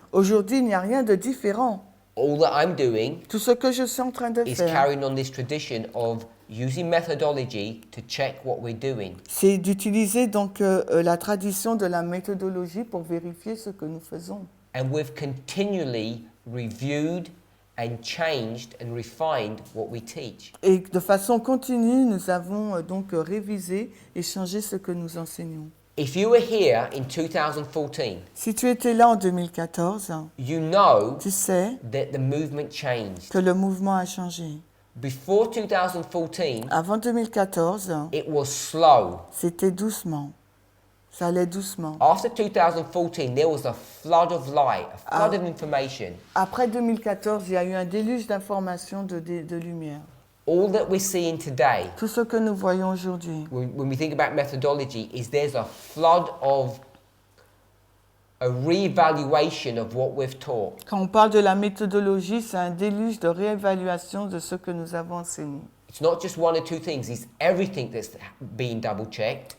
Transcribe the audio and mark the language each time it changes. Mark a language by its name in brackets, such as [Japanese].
[French] Aujourd'hui, il n'y a rien de différent. [English] All that I'm doing [French] Tout ce que je suis en train de [English] is [French] faire, [English] carrying on this tradition of using methodology to check what we're doing. [French] c'est d'utiliser donc la tradition de la méthodologie pour vérifier ce que nous faisons. [English] And we've continually reviewed and changed and refined what we teach. [French] Et de façon continue, nous avons donc révisé et changé ce que nous enseignons. [English] If you were here in 2014, [French] Si tu étais là en 2014, [English] you know [French] tu sais [English] that the movement changed. [French] que le mouvement a changé. [English] Before 2014, [French] Avant 2014, [English] it was slow. [French] c'était doucement. Ça allait doucement. [English] After 2014, there was a flood of light, a flood of information. [French] Après 2014, il y a eu un déluge d'informations, de lumière. [English] All that we're seeing today, [French] Tout ce que nous voyons aujourd'hui, [English] when we think about methodology, is there's a flood of a re-evaluation of what we've taught. [French] quand on parle de la méthodologie, c'est un déluge de réévaluation de ce que nous avons enseigné. [English] It's not just one or two things, it's everything that's being double-checked.